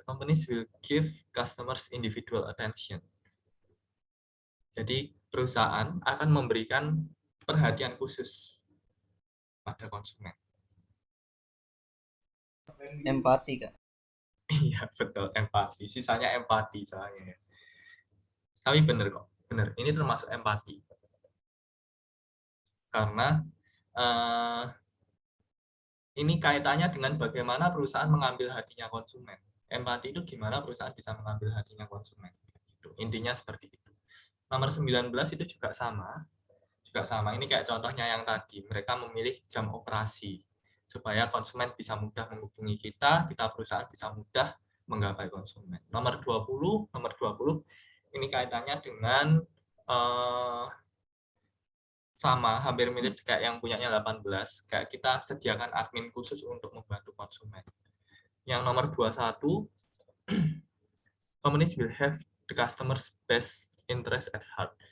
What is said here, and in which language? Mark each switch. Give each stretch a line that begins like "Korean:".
English: Companies will give customers individual attention.
Indonesian: Jadi perusahaan akan memberikan perhatian khusus pada konsumen. Empati, Kak. Iya, betul, empati. Sisanya empati soalnya. Tapi benar kok, benar. Ini termasuk empati. Karena ini kaitannya dengan bagaimana perusahaan mengambil hatinya konsumen. Empati itu gimana perusahaan bisa mengambil hatinya konsumen. Intinya seperti itu. Nomor 19 itu juga sama. Ini kayak contohnya yang tadi, mereka memilih jam operasi supaya konsumen bisa mudah menghubungi kita perusahaan bisa mudah menggapai konsumen. Nomor 20 ini kaitannya dengan sama, hampir mirip kayak yang punyanya 18, kayak kita sediakan admin khusus untuk membantu konsumen. Yang nomor 21,
English: companies will have the customer's best interest at heart.